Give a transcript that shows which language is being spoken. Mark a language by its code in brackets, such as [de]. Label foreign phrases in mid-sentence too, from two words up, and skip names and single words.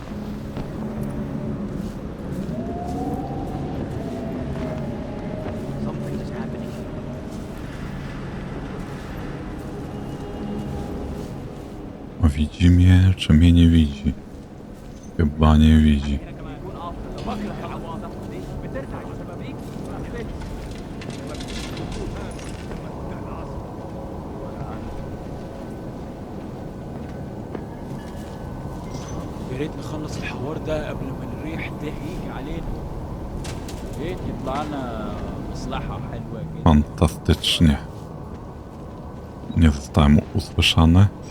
[pl] Widzi mnie, czy mnie nie widzi? Chyba nie widzi. [ar] يا ريت نخلص الحوار ده قبل ما الريح تهيج علينا. يا ريت يطلع لنا مصلحة حلوة كده. [pl] Fantastycznie. Nie zostałem usłyszany.